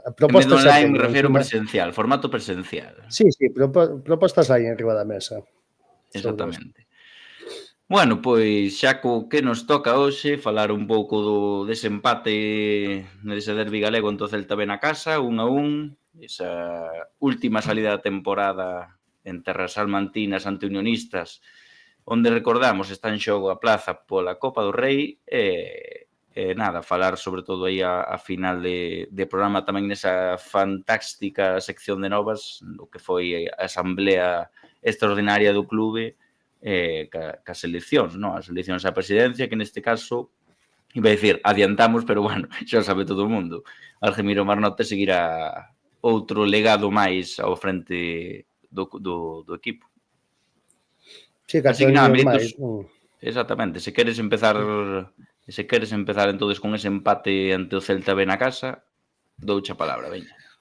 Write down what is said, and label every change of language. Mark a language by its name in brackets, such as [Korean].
[Spanish] En vez de online me refiero presencial, formato presencial. [Galician] Sí, propostas hai en riba da mesa. Exactamente. Bueno, pois xa co que nos toca hoxe falar un pouco do desempate nese derbi galego entre o Celta ben a casa, 1-1, esa última salida da temporada en terras salmantinas ante unionistas, onde recordamos está en xogo a plaza pola Copa do Rei e nada, falar sobre todo aí a final de programa tamén nesa fantástica sección de novas, do que foi a asamblea extraordinaria do clube, cas eleccións, non? As eleccións á presidencia, que neste caso, iba a dicir, adiantamos, pero bueno, xa sabe todo o mundo. Argemiro Marnote seguirá outro legado máis ao frente do equipo. Sí, así que nada, Militos, exactamente, se queres empezar entonces con ese empate ante o Celta ben a casa, douche a palabra, veña.